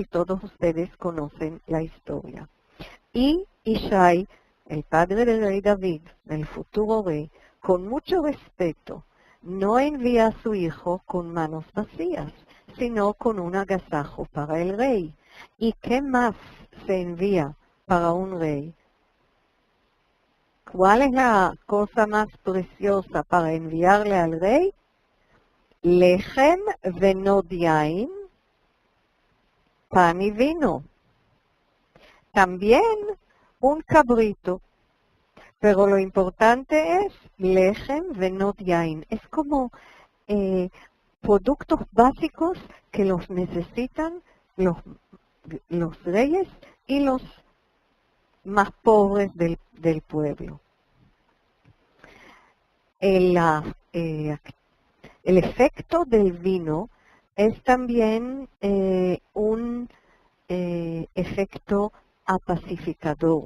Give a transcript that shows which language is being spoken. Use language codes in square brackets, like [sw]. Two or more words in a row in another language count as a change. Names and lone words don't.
[es] Todos ustedes conocen la historia. Y Ishai, el padre del rey David, el futuro rey, con mucho respeto, no envía a su hijo con manos vacías, sino con un agasajo para el rey. ¿Y qué más se envía para un rey? ¿Cuál es la cosa más preciosa para enviarle al rey? [he] לחם ונאד יין, [es] pan y vino. También un cabrito. Pero lo importante es [he] לחם ונאד יין. [es] Es como productos básicos que los necesitan los reyes y los más pobres del pueblo. El efecto del vino es también un efecto apacificador.